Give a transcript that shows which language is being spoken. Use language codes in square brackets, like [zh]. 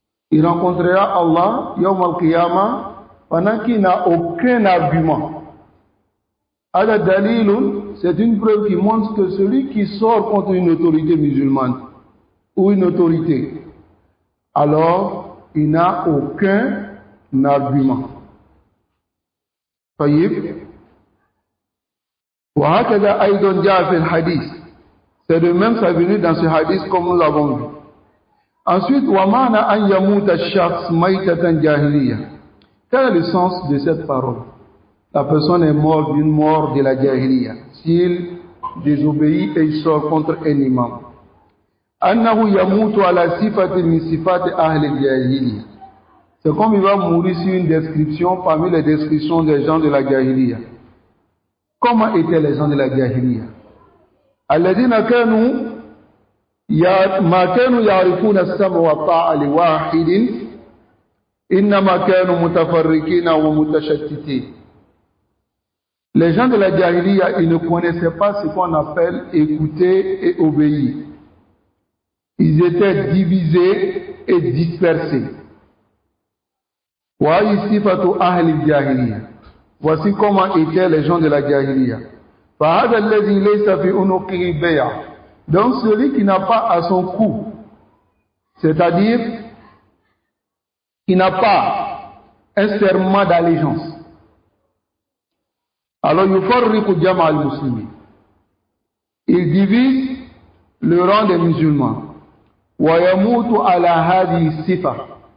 [fr] Il rencontrera Allah [ar] yawm al-qiyamah [fr] pendant qu'il n'a aucun argument. [ar] Ala dalilun, [fr] c'est une preuve qui montre que celui qui sort contre une autorité musulmane ou une autorité, alors il n'a aucun argument. [ar] طيب. وهكذا أيضا جاء في الحديث. [fr] C'est de même ça venu dans ce hadith comme nous l'avons vu. Ensuite, [ar] وَمَعْنَا أَنْ يَمُوتَ الشَّخْص مَيْتَةً جَاهِلِيَّةً. [fr] Quel est le sens de cette parole? La personne est morte d'une mort de la jahiliya s'il désobéit et il sort contre un imam. [ar] أَنَّهُ يَمُوتُ عَلَى صِفَةٍ مِنْ صِفَاتِ أَهْلِ الْجَاهِلِيَّةِ. [fr] C'est comme il va mourir sur une description parmi les descriptions des gens de la jahiliya. Comment étaient les gens de la jahiliya? [ar] الذين كانوا ما كانوا يعرفون السمع والطاعة لواحد إنما كانوا متفرقين ومتشتتين. [fr] Les gens de la jahiliya, ils ne connaissaient pas ce qu'on appelle écouter et obéir. Ils étaient divisés et dispersés. [ar] وهي صفة أهل الجاهلية. [fr] Voici comment étaient les gens de la jahiliya. [ar] فهذا الذي ليس في عنقه بيع. [fr] Donc celui qui n'a pas à son cou, c'est-à-dire qui n'a pas un serment d'allégeance, alors [ar] yufarriqu jama' al-muslimin. [fr] Il divise le rang des musulmans. [ar] Wa yamutu ala hadhihi sifa.